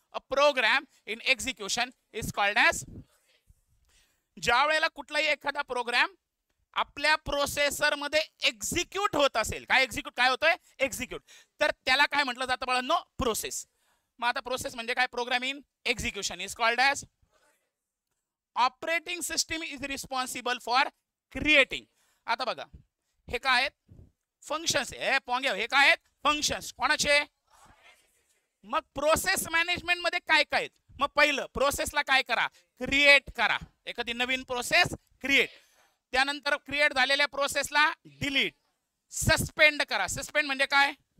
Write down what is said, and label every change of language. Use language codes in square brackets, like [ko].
[en] A program in execution is called as. [mr] ज्या वेळेला कुठलाही एखादा प्रोग्राम आपल्या प्रोसेसर मध्ये एक्झिक्यूट होत असेल, काय एक्झिक्यूट काय होतोय? एक्झिक्यूट. तर त्याला काय म्हटलं जातं बाळांनो? प्रोसेस. मग आता प्रोसेस म्हणजे काय? [en] Program in execution is called as. Operating system is responsible for creating. [mr] आता बघा, हे काय आहेत? फंक्शन्स. हे काय आहेत? फंक्शन्स. कोणाचे? मग प्रोसेस मॅनेजमेंट मध्ये काय काय आहेत? मग पहिलं प्रोसेसला काय करा, क्रिएट करा, एखादी नवीन प्रोसेस क्रिएट. त्यानंतर क्रिएट झालेल्या प्रोसेसला डिलीट, सस्पेंड करा. सस्पेंड म्हणजे काय?